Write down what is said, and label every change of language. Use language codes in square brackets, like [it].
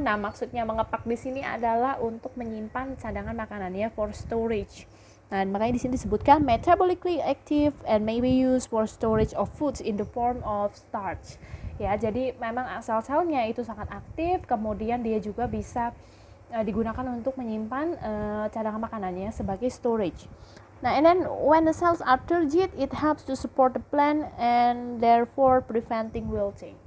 [id] Nah, maksudnya mengepak di sini adalah untuk menyimpan cadangan makanan ya, [en] for storage. [id] Nah, makanya di sini disebutkan [en] metabolically active and may be used for storage of foods in the form of starch. [id] Ya, jadi memang sel-selnya itu sangat aktif, kemudian dia juga bisa digunakan untuk menyimpan cadangan makanannya sebagai storage. [en] Nah, and then when the cells are turgid, it helps to support the plant and therefore preventing wilting.